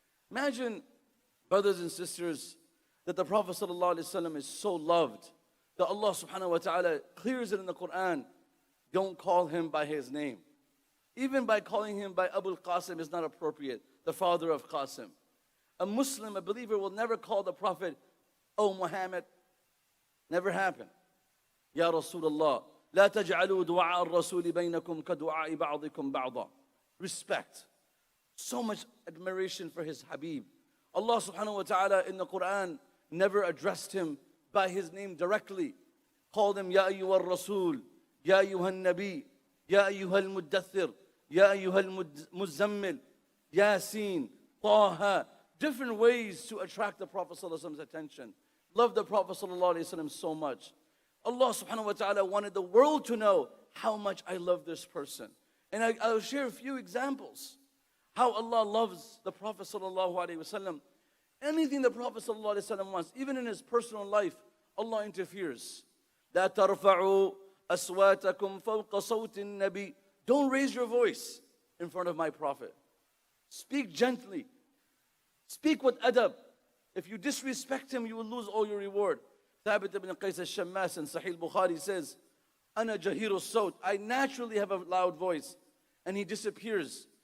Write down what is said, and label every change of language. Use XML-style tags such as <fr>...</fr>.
<en>Imagine, brothers and sisters, that the Prophet ﷺ is so loved that Allah subhanahu wa ta'ala clears it in the Qur'an. Don't call him by his name. Even by calling him by Abu al-Qasim is not appropriate, the father of Qasim. A Muslim, a believer, will never call the Prophet, Oh Muhammad. Never happened.</en> <ar>Ya Rasulullah, لا تجعلوا دعاء الرسول بينكم كدعاء بعضكم بعضا.</ar> <en>Respect. So much admiration for his Habib. Allah subhanahu wa ta'ala in the Qur'an never addressed him by his name directly. Called him Ya ayyuhal Rasul, Ya ayyuhal Nabi, Ya ayyuhal Muddathir, Ya ayyuhal Muzammil, Yasin, Taha. Different ways to attract the Prophet sallallahu alaihi wasallam's attention. Love the Prophet sallallahu alaihi wasallam so much. Allah subhanahu wa ta'ala wanted the world to know how much I love this person. And I'll share a few examples. How Allah loves the Prophet sallallahu alaihi wasallam. Anything the Prophet sallallahu alaihi wasallam wants, even in his personal life, Allah interferes.</en> <ar>لا ترفعوا أصواتكم فوق صوت النبي.</ar> <en>Don't raise your voice in front of my Prophet. Speak gently. Speak with adab. If you disrespect him, you will lose all your reward. Thabit ibn Qais al-Shammas in Sahih Bukhari says,</en> <ar>Ana jahiru sawt.</ar> <en>I naturally have a loud voice. And he disappears.</en>